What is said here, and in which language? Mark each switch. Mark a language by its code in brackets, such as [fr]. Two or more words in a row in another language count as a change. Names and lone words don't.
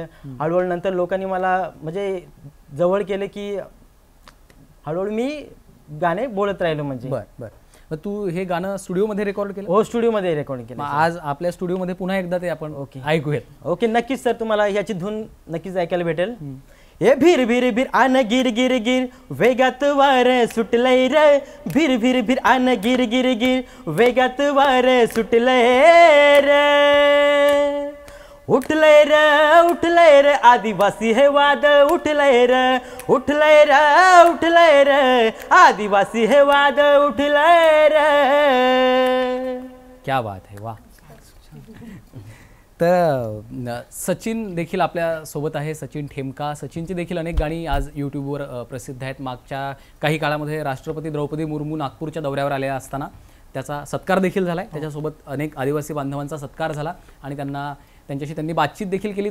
[mr] हळूहळू नंतर लोकांनी मला म्हणजे जवळ केलं की हळूहळू मी गाणे बोलत राहिलो. म्हणजे मग तू हे गाणं स्टुडिओमध्ये रेकॉर्ड केलं? हो, स्टुडिओमध्ये रेकॉर्ड केलं. आज आपल्या स्टुडिओमध्ये पुन्हा एकदा ते आपण ऐकूयात. ओके, नक्कीच सर, तुम्हाला याची धून नक्कीच ऐकायला भेटेल. ए भीर भीर भीर आन गिर गिर गिर वेगात वार सुटलंय रे, भीर भीर भीर आन गिर गिर गिर वेगात वार सुटलंय रे, उठलंय रे आदिवासी हे वाद उठलंय रे, उठलंय रे आदिवासी हे वाद उठलंय रे. [hi] क्या बात है, वाह. [mr] तर सचिन देखील आपल्या सोबत आहे, सचिन ठेमका. सचिनची देखील अनेक गाणी आज यूट्यूबवर प्रसिद्ध आहेत. मागच्या काही काळामध्ये राष्ट्रपती द्रौपदी मुर्मू नागपूरच्या दौऱ्यावर आल्या असताना त्याचा सत्कार देखील झाला आहे. त्याच्यासोबत अनेक आदिवासी बांधवांचा सत्कार झाला आणि त्यांच्याशी त्यांनी बातचीत देखील केली.